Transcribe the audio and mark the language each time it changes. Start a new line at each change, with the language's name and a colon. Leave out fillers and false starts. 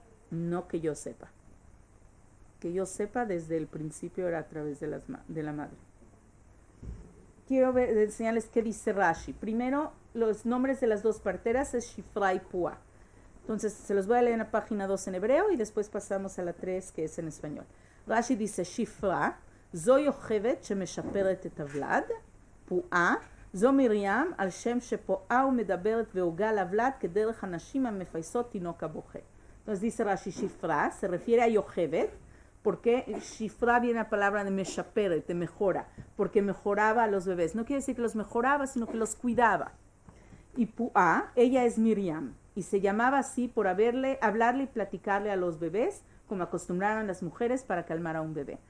Spanish: No que yo sepa. Que yo sepa, desde el principio era a través de la madre. Quiero enseñarles qué dice Rashi. Primero, los nombres de las dos parteras es Shifra y Pua. Entonces, se los voy a leer en la página 2 en hebreo y después pasamos a la 3 que es en español. Rashi dice
Hebrew: Shifra, זו יוכבת שמשפרת את הוולד, פועה, זו מרים על שם שפועה ומדברת והוגה לוולד כדרך הנשים המפייסות תינוק הבוכה.
Spanish: Entonces dice Rashi Shifra, se refiere a Yochebet, porque Shifra viene a la palabra de meshaperet, de mejora, porque mejoraba a los bebés. No quiere decir que los mejoraba, sino que los cuidaba. Y Pu'a, ella es Miriam, y se llamaba así por hablarle y platicarle a los bebés, como acostumbraron las mujeres para calmar a un bebé.